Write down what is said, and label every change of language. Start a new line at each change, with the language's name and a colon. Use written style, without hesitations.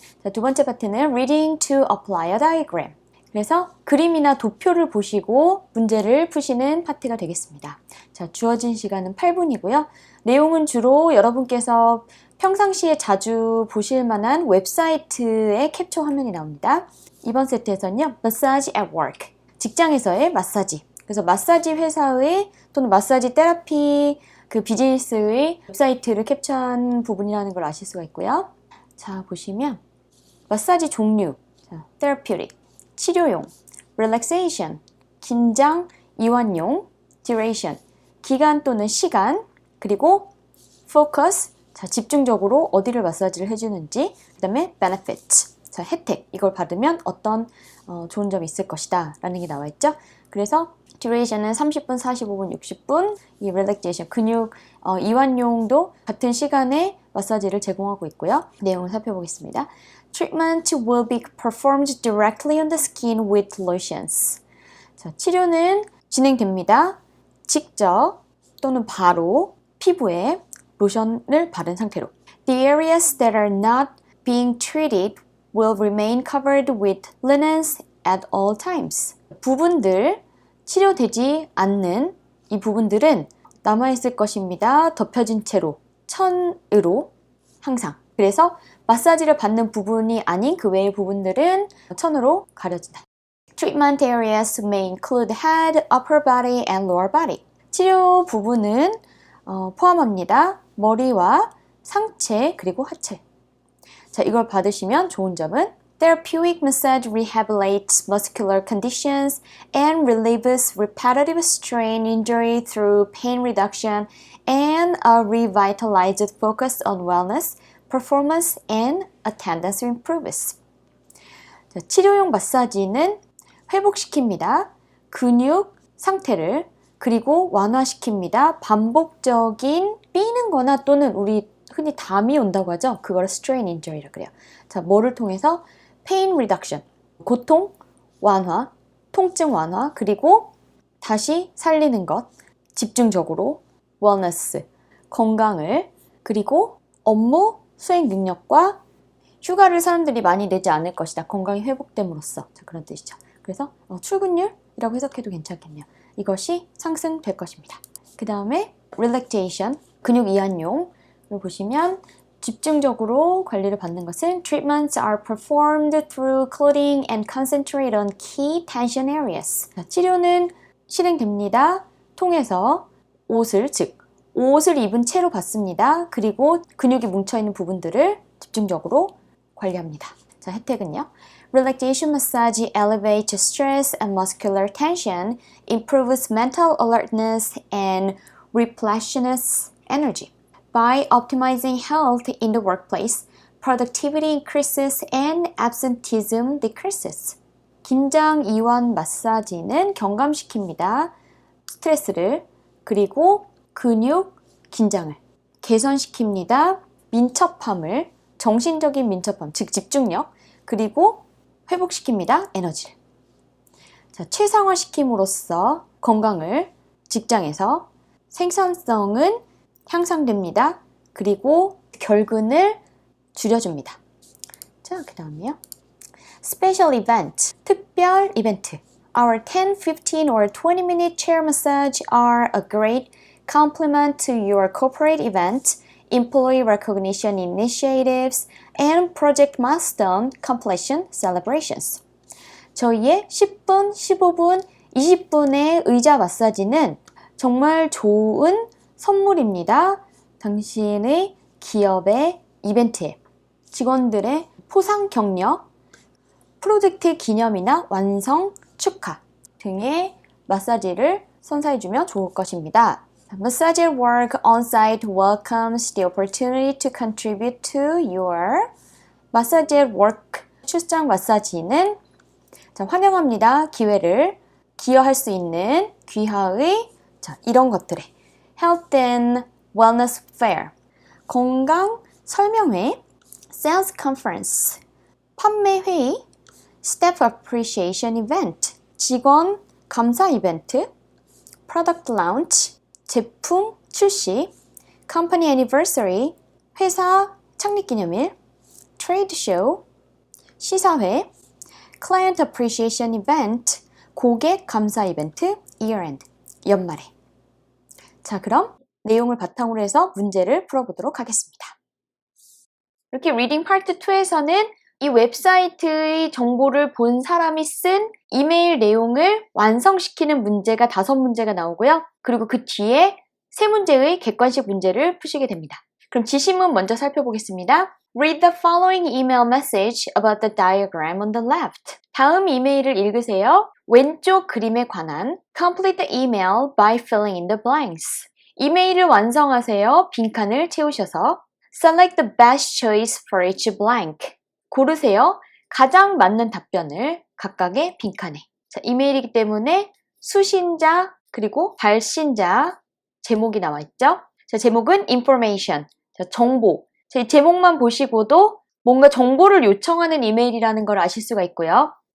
Korean: 자, 두 번째 파트는
English: reading to apply a diagram.
Korean: 그래서 그림이나 도표를 보시고 문제를 푸시는 파트가 되겠습니다. 자, 주어진 시간은 8분이고요. 내용은 주로 여러분께서 평상시에 자주 보실 만한 웹사이트의 캡처 화면이 나옵니다. 이번 세트에서는요,
English: massage at work.
Korean: 직장에서의 마사지. 그래서 마사지 회사의 또는 마사지 테라피 그 비즈니스의 웹사이트를 캡처한 부분이라는 걸 아실 수가 있고요. 자, 보시면 마사지 종류, 자, therapeutic, 치료용, relaxation, 긴장, 이완용, duration, 기간 또는 시간, 그리고 focus, 자, 집중적으로 어디를 마사지를 해주는지, 그 다음에 benefits, 자, 혜택, 이걸 받으면 어떤 좋은 점이 있을 것이다 라는 게 나와 있죠. 그래서 duration은 30분, 45분, 60분, 이 relaxation, 근육 이완용도 같은 시간에 마사지를 제공하고 있고요. 내용을 살펴보겠습니다.
English: Treatment will be performed directly on the skin with lotions.
Korean: 자, 치료는 진행됩니다. 직접 또는 바로 피부에 로션을 바른 상태로.
English: The areas that are not being treated will remain covered with linens at all times.
Korean: 부분들, 치료되지 않는 이 부분들은 남아있을 것입니다. 덮여진 채로, 천으로 항상. 그래서 마사지를 받는 부분이 아닌 그 외의 부분들은 천으로 가려진다.
English: Treatment areas may include head, upper body, and lower body.
Korean: 치료 부분은 포함합니다. 머리와 상체 그리고 하체. 자, 이걸 받으시면 좋은 점은
English: Therapeutic massage rehabilitates muscular conditions and relieves repetitive strain injury through pain reduction and a revitalized focus on wellness, performance, and attendance improves.
Korean: 자, 치료용 마사지는 회복시킵니다. 근육 상태를 그리고 완화시킵니다. 반복적인 삐는 거나 또는 우리 흔히 담이 온다고 하죠. 그걸
English: strain injury
Korean: 라고 그래요. 자, 뭐를 통해서? pain reduction, 고통 완화, 통증 완화, 그리고 다시 살리는 것, 집중적으로 wellness, 건강을, 그리고 업무 수행 능력과 휴가를 사람들이 많이 내지 않을 것이다. 건강이 회복됨으로써. 자, 그런 뜻이죠. 그래서 출근율이라고 해석해도 괜찮겠네요. 이것이 상승될 것입니다. 그 다음에 relaxation, 근육 이완용을 보시면 집중적으로 관리를 받는 것은
English: Treatments are performed through clothing and concentrate on key tension areas.
Korean: 자, 치료는 실행됩니다. 통해서 옷을, 즉 옷을 입은 채로 받습니다. 그리고 근육이 뭉쳐있는 부분들을 집중적으로 관리합니다. 자, 혜택은요.
English: Relaxation massage elevates stress and muscular tension, improves mental alertness and replenishes energy. By optimizing health in the workplace, productivity increases and absenteeism decreases.
Korean: 긴장 이완 마사지는 경감시킵니다. 스트레스를 그리고 근육 긴장을 개선시킵니다. 민첩함을 정신적인 민첩함, 즉 집중력 그리고 회복시킵니다. 에너지를. 자, 최상화시킴으로써 건강을 직장에서 생산성은 향상됩니다. 그리고 결근을 줄여줍니다. 자, 그 다음에요.
English: Special event,
Korean: 특별 이벤트.
English: Our 10, 15 or 20-minute chair massage are a great complement to your corporate event, employee recognition initiatives, and project milestone completion celebrations.
Korean: 저희의 10분, 15분, 20분의 의자 마사지는 정말 좋은 선물입니다. 당신의 기업의 이벤트에 직원들의 포상 격려, 프로젝트 기념이나 완성 축하 등의 마사지를 선사해주면 좋을 것입니다.
English: Massage at work on-site welcomes the opportunity to contribute to your Massage at work
Korean: 출장 마사지는 환영합니다. 기회를 기여할 수 있는 귀하의 이런 것들에
English: Health and Wellness Fair,
Korean: 건강 설명회,
English: Sales Conference,
Korean: 판매 회의,
English: Staff Appreciation Event,
Korean: 직원 감사 이벤트,
English: Product Launch,
Korean: 제품 출시,
English: Company Anniversary,
Korean: 회사 창립기념일,
English: trade show,
Korean: 시사회,
English: client appreciation event,
Korean: 고객 감사 이벤트,
English: year end,
Korean: 연말에. 자, 그럼 내용을 바탕으로 해서 문제를 풀어보도록 하겠습니다. 이렇게 리딩 파트 2에서는 이 웹사이트의 정보를 본 사람이 쓴 이메일 내용을 완성시키는 문제가 5문제가 나오고요. 그리고 그 뒤에 3문제의 객관식 문제를 푸시게 됩니다. 그럼 지시문 먼저 살펴보겠습니다.
English: Read the following email message about the diagram on the left.
Korean: 다음 이메일을 읽으세요. 왼쪽 그림에 관한
English: Complete the email by filling in the blanks.
Korean: 이메일을 완성하세요. 빈칸을 채우셔서
English: Select the best choice for each blank.
Korean: 고르세요. 가장 맞는 답변을 각각의 빈칸에. 자, 이메일이기 때문에 수신자 그리고 발신자 제목이 나와 있죠. 자, 제목은 information. 자, 정보. 자, 이 제목만 보시고도 뭔가 정보를 요청하는 이메일이라는 걸 아실 수가 있고요.